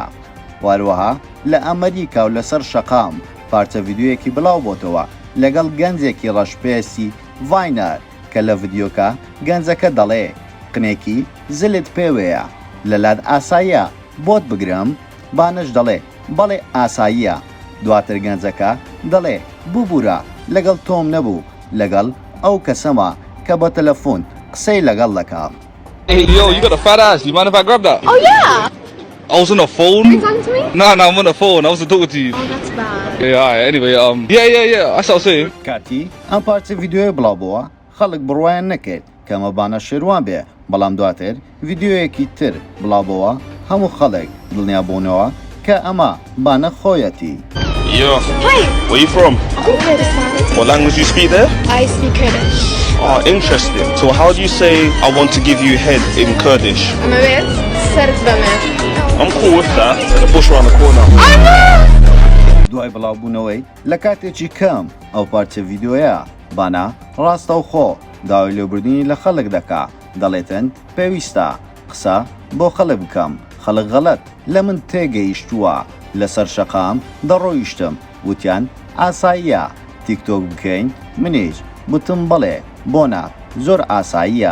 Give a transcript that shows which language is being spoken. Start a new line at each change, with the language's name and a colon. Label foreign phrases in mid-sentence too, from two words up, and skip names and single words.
Central Kurdish: واروەها لە ئەمریکا و لەسەر شەقام پارچە ڤیدیۆیەکی بڵاو بۆتەوە لەگەڵ گەنجێکی ڕەشپێسی ڤاینەر کە لە ڤیدیۆکە گەنجەکە دەڵێ قنێکی زلت پێوەیە، لە لاد ئاساییە بۆت بگرم. بانەش دەڵێ بەڵێ ئاساییە. دواتر گەنجەکە دەڵێ ببوورە لەگەڵ تۆم نەبوو، لەگەڵ ئەو کەسەمە کە بە تەلەفۆن قسەی لەگەڵ دەکات.
English: Hey, yo, you got a fat ass. You mind if I grab that? Oh yeah! I was on the phone. Are you talking to me? Nah, I'm on the phone. I wasn't talking to you. Oh, that's bad. Yeah, alright. Anyway, yeah. That's what I was saying.
Central Kurdish: کاتی ئەم پارچە ڤیدیۆیە بڵاو بووە، خەڵک بڕوایان نەکرد کە ئەمە بانە شێروان بێ، بەڵام دواتر ڤیدیۆیەکی تر بڵاو بووە، هەموو خەڵک دڵنیا بوونەوە کە ئەمە بانە خۆیەتی.
English: Yo, Hi! where you from? I'm Kurdistan. What language do you speak there? I speak Kurdish. Oh, interesting. So how do you say I want to give you head in Kurdish? I'm a bit
Central Kurdish: سرت بمر.
English: I'm cool with that. The bush around the corner.
Central Kurdish: دوای بڵاوبوونەوەی لە کاتێکی کەم ئەو پارچە ڤیدیۆیە بانە ڕاستەوخۆ داوای لێبوردنی لە خەڵک دەکا، دەڵێتن پێویستە قسە بۆ خەڵک بکەم، خەڵک غەڵەت لە من تێگەیشتووە، لەسەر شەقام دەڕۆیشتم، وتیان ئاساییە تیکتۆک بکەین، منیش بتم بڵێ بۆنە زۆر ئاساییە.